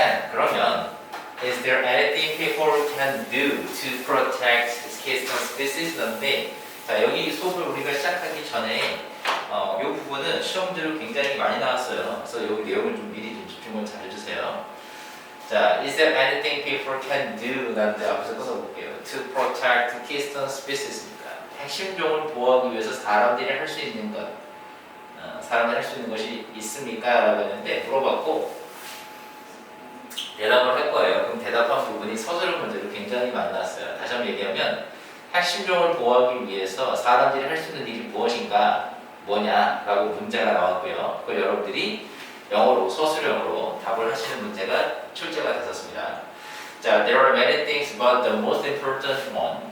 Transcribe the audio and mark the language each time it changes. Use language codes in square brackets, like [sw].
[ko] 그러면 [en] Is there anything people can do to protect keystone species? [ko] 인데 자, 여기 수업을 우리가 시작하기 전에 이 부분은 시험들로 굉장히 많이 나왔어요. 그래서 여기 내용을 좀 미리 좀 집중을 잘 해주세요. [en] 자, Is there anything people can do? [ko] 라는데 앞에서 끊어볼게요. [en] To protect keystone species입니까? [ko] 핵심종을 보호하기 위해서 사람들이 할 수 있는 것, 사람들이 할 수 있는 것이 있습니까? 라고 했는데 물어봤고 대답을 할 거예요. 그럼 대답한 부분이 서술형 문제로 굉장히 많이 나왔어요. 다시 한번 얘기하면 핵심종을 보호하기 위해서 사람들이 할 수 있는 일이 무엇인가 뭐냐라고 문제가 나왔고요. 그걸 여러분들이 영어로 서술형으로 답을 하시는 문제가 출제가 됐었습니다. [en] 자, there are many things but the most important one.